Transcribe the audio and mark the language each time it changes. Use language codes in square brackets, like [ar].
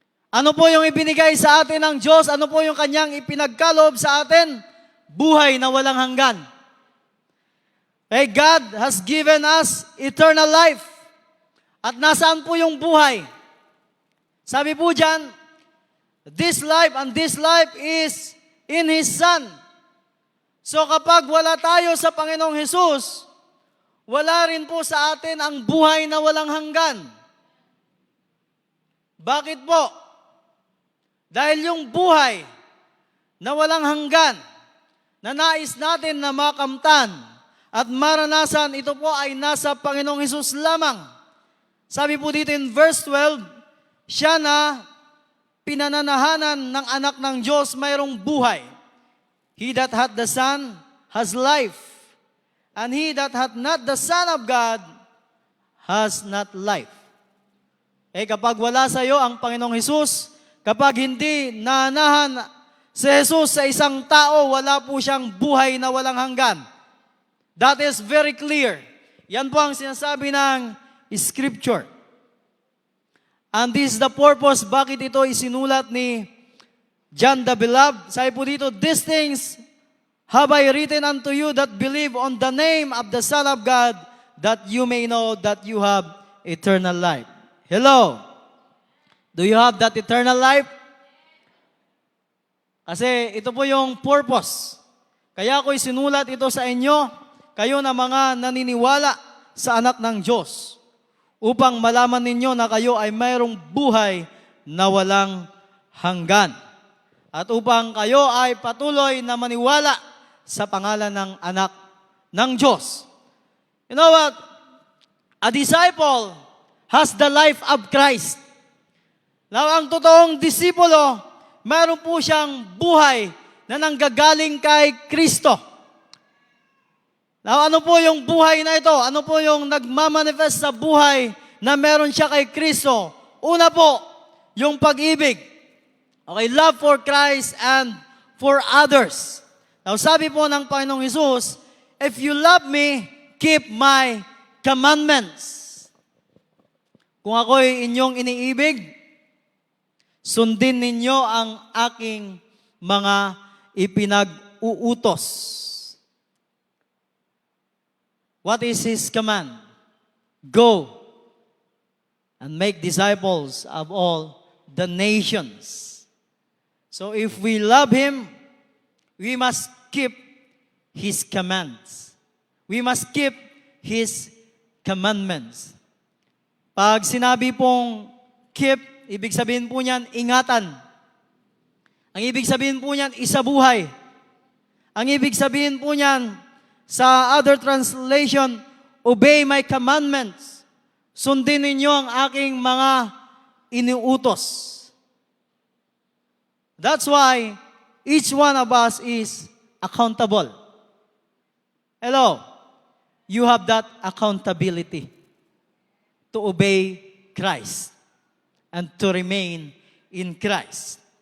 [tl] Ano po yung ibinigay sa atin ng Diyos? Ano po yung Kanyang ipinagkaloob sa atin? Buhay na walang hanggan. [en] Okay, God has given us eternal life. [tl] At nasaan po yung buhay? Sabi po dyan, [en] this life and this life is in His Son. [tl] So kapag wala tayo sa Panginoong Hesus, wala rin po sa atin ang buhay na walang hanggan. Bakit po? Dahil yung buhay na walang hanggan, na nais natin na makamtan at maranasan, ito po ay nasa Panginoong Hesus lamang. Sabi po dito in verse 12, siya na pinananahanan ng anak ng Diyos mayroong buhay. [en] He that hath the Son has life, and he that hath not the Son of God has not life. [tl] Kapag wala sa iyo ang Panginoong Hesus, kapag hindi nanahan si Jesus sa isang tao, wala po siyang buhay na walang hanggan. [en] That is very clear. [tl] Yan po ang sinasabi ng Scripture. [en] And this is the purpose [tl] bakit ito isinulat ni [en] John the Beloved. [tl] Sabi po dito, [en] these things have I written unto you that believe on the name of the Son of God, that you may know that you have eternal life. Hello? Do you have that eternal life? [tl] Kasi ito po yung purpose. Kaya ako'y sinulat ito sa inyo, kayo na mga naniniwala sa anak ng Diyos, upang malaman ninyo na kayo ay mayroong buhay na walang hanggan. At upang kayo ay patuloy na maniwala sa pangalan ng anak ng Diyos. [en] You know what? A disciple has the life of Christ. [tl] Now, ang totoong disipulo, mayroon po siyang buhay na nanggagaling kay Kristo. Now, ano po yung buhay na ito? Ano po yung nagmamanifest sa buhay na meron siya kay Kristo? Una po, yung pag-ibig. [en] Okay, love for Christ and for others. Now, [tl] sabi po ng Panginoong Hesus, [en] if you love me, keep my commandments. [tl] Kung ako'y inyong iniibig, sundin ninyo ang aking mga ipinag-uutos. [en] What is His command? Go and make disciples of all the nations. So if we love Him, we must keep His commands. We must keep His commandments. [tl] Pag sinabi pong keep, ibig sabihin po niyan, ingatan. Ang ibig sabihin po niyan, isabuhay. Ang ibig sabihin po niyan, sa other translation, [en] obey my commandments. [tl] Sundin ninyo ang aking mga iniutos. [en] That's why each one of us is accountable. Hello? You have that accountability to obey Christ and to remain in Christ.